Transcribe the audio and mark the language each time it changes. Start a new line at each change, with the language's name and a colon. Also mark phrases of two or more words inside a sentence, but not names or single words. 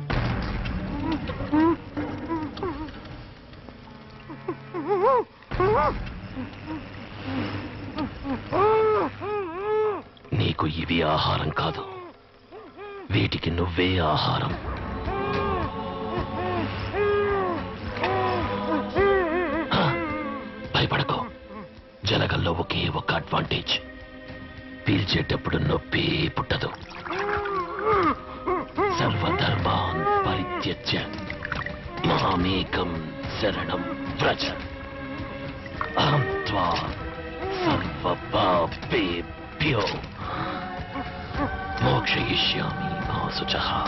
Telugu: నీకు ఇవి ఆహారం కాదు, వీటికి నువ్వే ఆహారం. భయపడకో, జలగల్లో ఒకే ఒక అడ్వాంటేజ్, పీల్చేటప్పుడు నొప్పి పుట్టదు.
Sanskrit: సర్వధర్మాన్ పరిత్యజ్య మామేకం శరణం వ్రజ అహం త్వా సర్వపాపేభ్యో మోక్షయిష్యామి మా శుచః.